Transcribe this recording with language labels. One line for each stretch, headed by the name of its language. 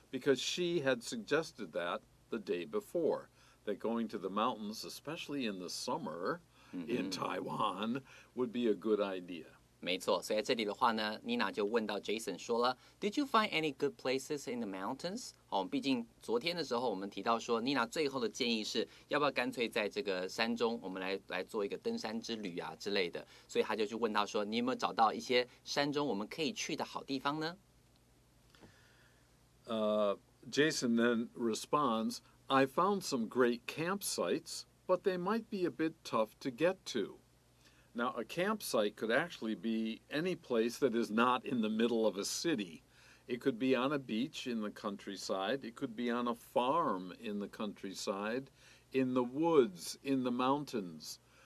English: Because she had suggested that the day before, that going to the mountains, especially in the summer, in Taiwan would be a good idea.
Chinese: 没错，所以在这里的话呢 ，Nina 就问到 Jason 说了 ，
English: Did you find any good places in the mountains？
Chinese: 毕竟昨天的时候我们提到说 ，Nina 最后的建议是要不要干脆在这个山中，我们来做一个登山之旅啊之类的，所以他就去问到说，你有没有找到一些山中我们可以去的好地方呢
English: ？Jason then responds, "I found some great campsites.But they might be a bit tough to get to." Now, a campsite could actually be any place that is not in the middle of a city. It could be on a beach in the countryside. It could be on a farm in the countryside, in the woods, in the mountains.